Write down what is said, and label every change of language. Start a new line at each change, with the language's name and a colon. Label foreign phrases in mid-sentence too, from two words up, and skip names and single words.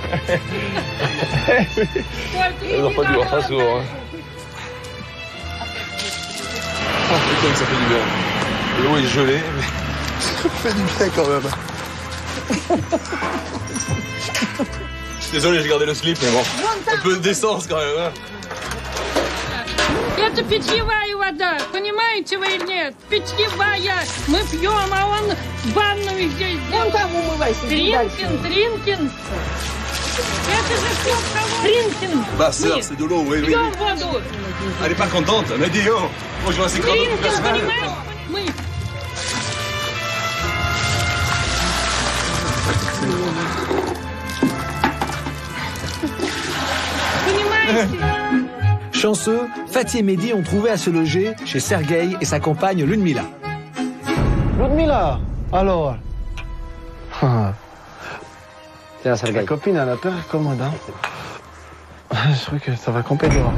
French: On n'a pas dû voir ça souvent, hein. Oh putain que ça fait du bien. L'eau est gelée, mais ça fait du bien quand même. Je suis désolé, j'ai gardé le slip, mais bon. Un peu d'essence quand même, hein.
Russian: Это питьевая вода, понимаете вы или нет? Питьевая. Мы пьем, а он ванную здесь. Вон там умывайся. Тринкин. Это же все Тринкин.
French: Bah sœur, c'est de l'eau, oui.
Russian: Пьем воду.
French: Elle est pas contente, mais dis oh. Moi je vois assez grave.
Russian: Тринкин, понимаешь? Мы. Понимаете?
French: Chanceux, Fatih et Mehdi ont trouvé à se loger chez Sergueï et sa compagne Ludmila. Ludmila, alors. Tiens, Sergueï. La copine, elle a peur, commode, hein. Je crois que ça va camper dehors.